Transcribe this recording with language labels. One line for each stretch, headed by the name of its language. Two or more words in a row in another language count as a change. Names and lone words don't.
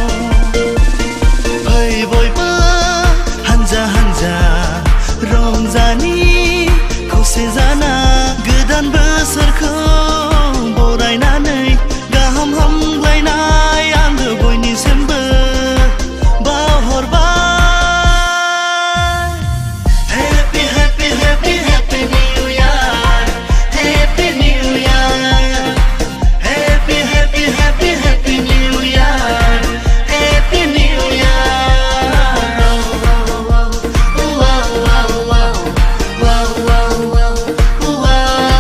Bodo: फै बयबो हानजा हानजा रंजानि खौसे जाना गोदान बोसोरखौ बरायनानै गाहाम हामलायनाय आङो बयनिसिमबो बावहरबाय
English: Happy Happy Happy Happy New Year Happy New Year Happy Happy Happy Happy New Year Happy New Year wow wow wow wow wow wow wow wow